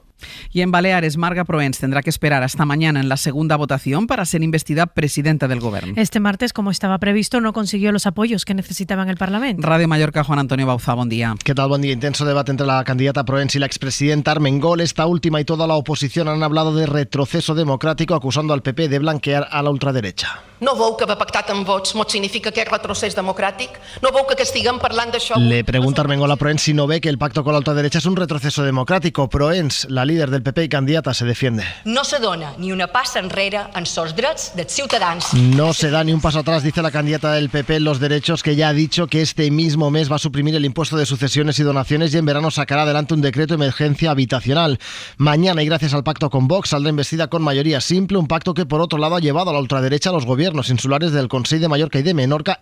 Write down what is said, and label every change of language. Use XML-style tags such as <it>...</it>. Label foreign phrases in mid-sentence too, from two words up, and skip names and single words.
<es>Y en Baleares, Marga Proens tendrá que esperar hasta mañana en la segunda votación para ser investida presidenta del Gobierno. Este martes, como estaba previsto, no consiguió los apoyos que necesitaba en el Parlamento. Radio Mallorca, Juan Antonio Bauza, buen día. ¿Qué tal? Buen día. Intenso debate entre la candidata Proens y la expresidenta Armengol. Esta última y toda la oposición han hablado de retroceso democrático, acusando al PP de blanquear a la ultraderecha.</es> <ca>No veu que haver pactat amb Vox mos significa que és retrocés democràtic? No veu que estiguem parlant d'això?</ca> <es>Le pregunta Armengol a Proens si no ve que el pacto con la ultraderecha es un retroceso democrático. Proens, la líder del PP y candidata, se defiende.</es> <ca>No se dona ni una passa enrere en els drets dels ciutadans.</ca> <es>No se da ni un paso atrás, dice la candidata del PP en los derechos, que ya ha dicho que este mismo mes va a suprimir el impuesto de sucesiones y donaciones, y en verano sacará adelante un decreto de emergencia habitacional. Mañana, y gracias al pacto con Vox, saldrá investida con mayoría simple, un pacto que por otro lado ha llevado a la ultraderecha a los gobiernos insulares del Consell de Mallorca y de Menorca.</es>